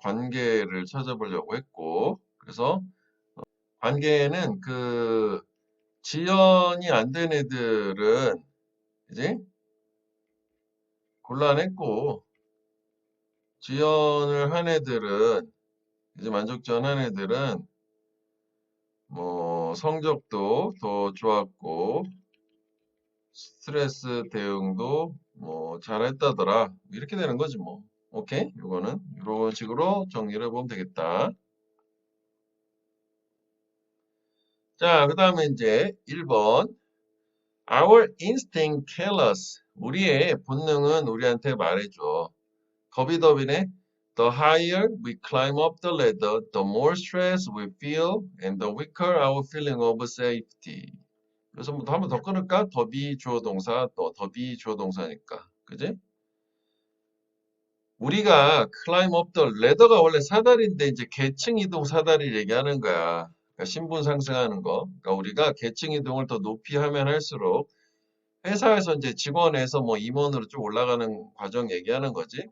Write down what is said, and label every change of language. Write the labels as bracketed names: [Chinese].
[Korean] 관계를 찾아보려고 했고 그래서 관계는 그 지연이 안 된 애들은 이제 곤란했고 지연을 한 애들은 이제 만족지연한 애들은 뭐 성적도 더 좋았고 스트레스 대응도 뭐 잘했다더라. 이렇게 되는 거지 뭐. 오케이? 이거는 이런 식으로 정리를 해보면 되겠다. 자, 그 다음에 이제 1번. [English] Our instinct tell us. [Korean] 우리의 본능은 우리한테 말해줘. 더비더비네. [English] The higher we climb up the ladder, the more stress we feel and the weaker our feeling of safety. [Korean] 그래서 뭐 한 번 더 끊을까? 더비 주어 동사 또 더비 주어 동사니까. 그지? 우리가 [English] climb up the ladder [Korean] 가 원래 사다리인데 이제 계층 이동 사다리를 얘기하는 거야. 그러니까 신분 상승하는 거. 그러니까 우리가 계층 이동을 더 높이 하면 할수록 회사에서 이제 직원에서 뭐 임원으로 쭉 올라가는 과정 얘기하는 거지.